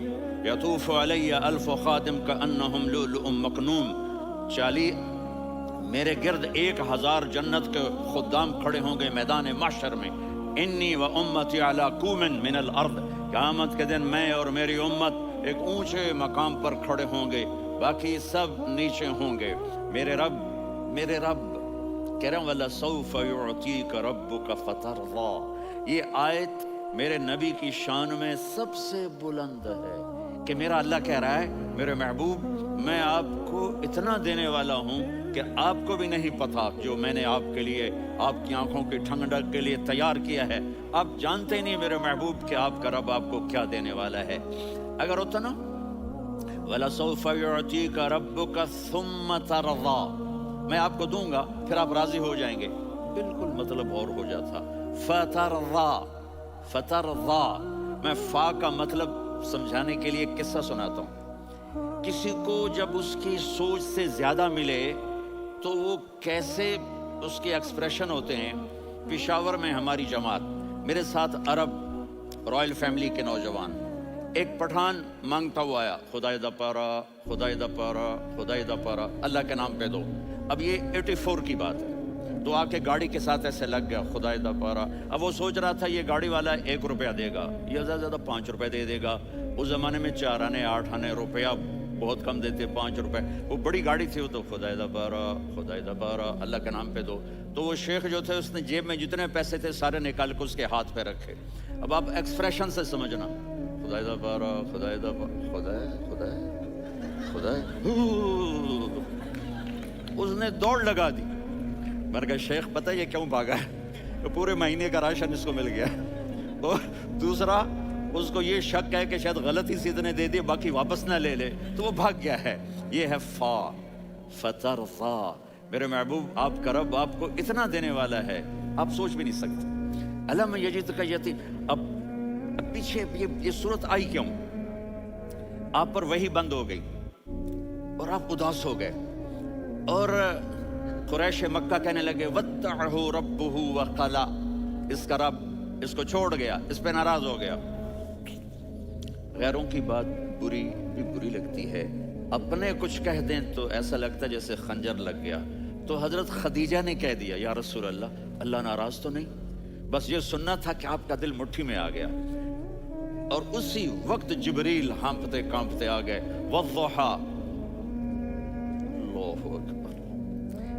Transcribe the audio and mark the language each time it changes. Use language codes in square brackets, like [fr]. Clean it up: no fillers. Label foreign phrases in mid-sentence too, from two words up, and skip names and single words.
[ar] یطوف علی الف خادم کانہم لؤلؤ مکنون [ur] چالی میرے گرد 1000 جنت کے خدام کھڑے ہوں گے میدان محشر میں۔ [ar] انی و امتی علی کوم من الارض [ur] قیامت کے دن میں اور میری امت ایک اونچے مقام پر کھڑے ہوں گے، باقی سب نیچے ہوں گے۔ میرے رب کہہ رہا ہوں [ar] وَلَسَوْفَ يُعْطِيكَ رَبُّكَ فَتَرْضَى [ur] یہ آیت میرے نبی کی شان میں سب سے بلند ہے کہ میرا اللہ کہہ رہا ہے میرے محبوب میں آپ کو اتنا دینے والا ہوں کہ آپ کو بھی نہیں پتا جو میں نے آپ کے لیے آپ کی آنکھوں کی ٹھنڈک کے لیے تیار کیا ہے۔ آپ جانتے ہی نہیں میرے محبوب کہ آپ کا رب آپ کو کیا دینے والا ہے۔ اگر ہوتا نا [ar] وَلَسَوْفَ يُعْطِيكَ رَبُّكَ ثُمَّ تَرْضَى [ur] میں آپ کو دوں گا پھر آپ راضی ہو جائیں گے، بالکل مطلب اور ہو جاتا۔ فترضى میں فا کا مطلب سمجھانے کے لیے قصہ سناتا ہوں۔ کسی کو جب اس کی سوچ سے زیادہ ملے تو وہ کیسے اس کے ایکسپریشن ہوتے ہیں۔ پشاور میں ہماری جماعت میرے ساتھ عرب رائل فیملی کے نوجوان ایک پٹھان مانگتا ہوا آیا [ps] خدای دا پارا خدای دا پارا خدای دا پارا [ur] اللہ کے نام پہ دو۔ اب یہ 84 کی بات ہے، تو آ کے گاڑی کے ساتھ ایسے لگ گیا [ps] خدای دا پارا۔ [ur] اب وہ سوچ رہا تھا یہ گاڑی والا 1 روپیہ دے گا یا زیادہ زیادہ 5 روپے دے دے گا۔ اس زمانے میں 4 آنے 8 آنے روپیہ بہت کم دیتے، 5 روپے وہ بڑی گاڑی تھی، وہ تو [ps] خدای دا پارا خدای دا پارا [ur] اللہ کے نام پہ دو۔ تو وہ شیخ جو تھے اس نے جیب میں جتنے پیسے تھے سارے نکال کے اس کے ہاتھ پہ رکھے۔ اب آپ ایکسپریشن سے سمجھنا [ps] خدای دا پارا خدای دا پارا خدای خدای خدای [ur] اس نے دوڑ لگا دی۔ میں نے کہا شیخ پتہ یہ کیوں بھاگا ہے؟ پورے مہینے کا راشن اس کو مل گیا۔ اور دوسرا اس کو یہ شک ہے کہ شاید غلطی سے اتنے دے دیے باقی واپس نہ لے لے تو وہ بھاگ گیا ہے۔ یہ ہے فا فترضا میرے محبوب آپ کا رب آپ کو اتنا دینے والا ہے آپ سوچ بھی نہیں سکتے۔ [ar] الم یجد [ur] کا یتیم، اب پیچھے یہ صورت آئی کیوں؟ آپ پر وحی بند ہو گئی اور آپ اداس ہو گئے، اور قریش مکہ کہنے لگے [ar] وَدَّعَهُ رَبُّهُ وَقَلَا، [ur] اس کا رب اس کو چھوڑ گیا، اس پہ ناراض ہو گیا۔ غیروں کی بات بری بھی بری لگتی ہے، اپنے کچھ کہہ دیں تو ایسا لگتا ہے جیسے خنجر لگ گیا۔ تو حضرت خدیجہ نے کہہ دیا [ar] یا رسول اللہ، [ur] اللہ ناراض تو نہیں؟ بس یہ سننا تھا کہ آپ کا دل مٹھی میں آ گیا۔ اور اسی وقت جبریل ہانپتے کانپتے آ گئے، والضحیٰ، [ar] اللہ اکبر۔